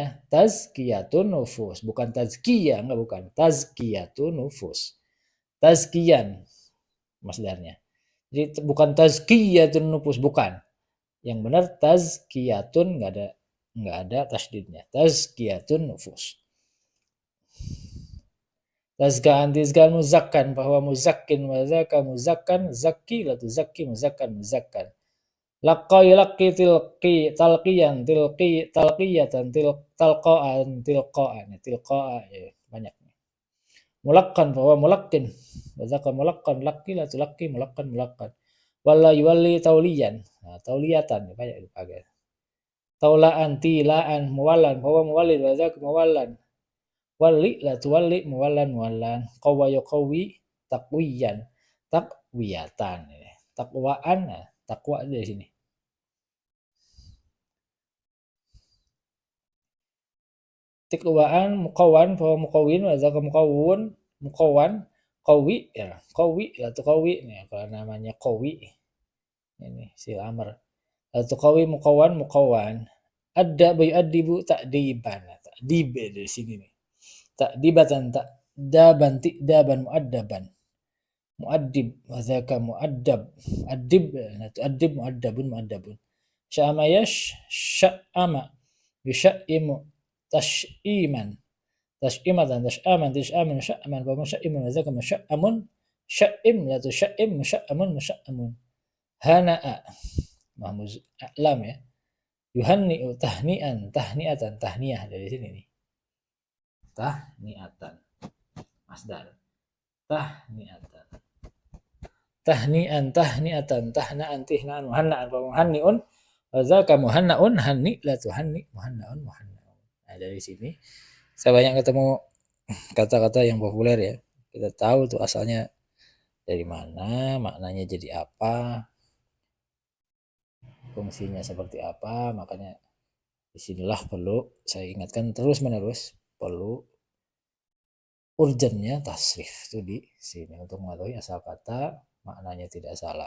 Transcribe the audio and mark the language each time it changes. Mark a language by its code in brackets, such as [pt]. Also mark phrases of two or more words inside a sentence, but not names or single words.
[ar] تزكية النفوس, [id] bukan tazkiyah, enggak, bukan. [ar] تزكية النفوس. [id] Tazkiyan masdarnya. Jadi bukan [ar] تزكية النفوس, [id] bukan. Yang benar tazkiyatun enggak ada tasdidnya. [ar] تزكية النفوس. تزكاءً تزكاءً مزكًّى, bahwa مزكٍّ وذاك مزكًّى زكِّ لا تزكِّ مزكًّى مزكًّى. لقّى يلقّي تلقيًا تلقيةً تلقاءً تلقاءً يا, banyak. Mulaqqan bahwa ملقٍّ وذاك ملقًّى لقِّ لا تلقِّ ملقًّى ملقًّى. ولّى يولّي توليًا, nah, tauliyatan [id] banyak dipakai. [ar] تولاءً تيلاءً مولًّى bahwa مولٍّ وذاك مولًّى. ولِّ لا تولِّ مولًّى مولًّى. قوّى يقوّي تقويًا تقويةً. [id] Takwaan, nah, takwa dari sini. [ar] تقواءً مقوًّى bahwa مقوٍّ وذاك مقوًّى مقوًّى قوِّ يا قوِّ لا تقوِّ nih, [id] kalau namanya qawi ini si amr. [ar] لا تقوِّ مقوًّى مقوًّى. أدّب يؤدّب تأديبًا. Ta'dib [id] dari sini nih. [ar] تأديبةً تأدابًا تئدابًا مؤدَّبًا. مؤدِّب وذاك مؤدَّب. أدِّب لا تؤدِّب مؤدَّبٌ مؤدَّبٌ شأّم شأّم يشئّم تشئيمًا تشئيمةً تشآمًا تشآمًا شأمًا ومشئّمٌ وذاك مشئّمٌ شئّم لا تشئّم مشئّمٌ مشئّمٌ. هنّأ مهموز أعلم يا. يهنّئ تهنيئًا تهنئةً تهنئة [id] dari sini nih. [ar] تهنئةً مصدر. تهنئةً تهنيئًا تهنئةً تهناءً تهناءً مهنّأً ومهنّئٌ وذاك مهنّأٌ هنّئ لا تهنّئ مهنّأٌ مهنّأٌ. [id] Nah, dari sini saya banyak ketemu kata-kata yang populer ya. Kita tahu tuh asalnya dari mana, maknanya jadi apa, fungsinya seperti apa. Makanya disinilah perlu saya ingatkan terus-menerus, perlu urgennya tasrif itu di sini untuk mengetahui asal kata, maknanya tidak salah.